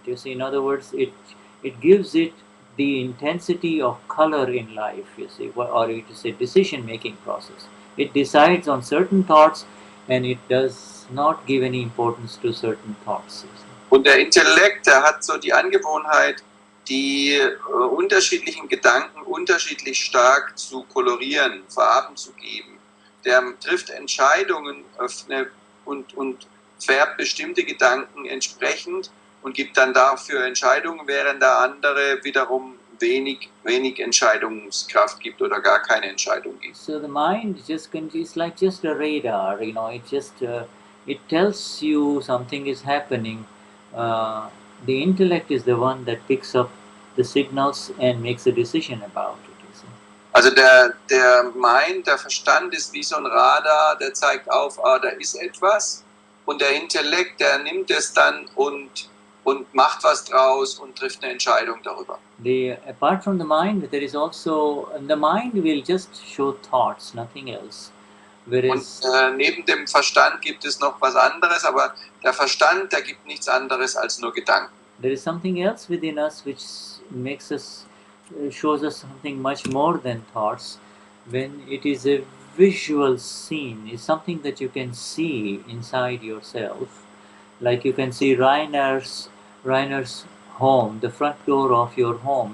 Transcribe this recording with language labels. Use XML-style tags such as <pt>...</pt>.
<en>You see, in other words, it gives it the intensity of color in life, you see, or it is a decision-making process. It decides on certain thoughts and it does not give any importance to certain thoughts.</en> <de>Und der Intellekt, der hat so die Angewohnheit, die unterschiedlichen Gedanken unterschiedlich stark zu kolorieren, Farben zu geben. Der trifft Entscheidungen und färbt bestimmte Gedanken entsprechend und gibt dann dafür Entscheidungen, während der andere wiederum wenig Entscheidungskraft gibt oder gar keine Entscheidung gibt.</de> <en>So the mind is like just a radar, you know. It tells you something is happening. The intellect is the one that picks up the signals and makes a decision about it. You see.</en> <de>Also der Mind, der Verstand ist wie so ein Radar, der zeigt auf, da ist etwas, und der Intellekt, der nimmt es dann und macht was draus und trifft eine Entscheidung darüber.</de> <en>Apart from the mind, there is also, the mind will just show thoughts, nothing else. Whereas</en> <de>Und neben dem Verstand gibt es noch was anderes, aber der Verstand, der gibt nichts anderes als nur Gedanken.</de> <en>there is something else within us which makes us, shows us something much more than thoughts. When it is a visual scene, it's something that you can see inside yourself. Like you can see Rainer's home, the front door of your home.</en>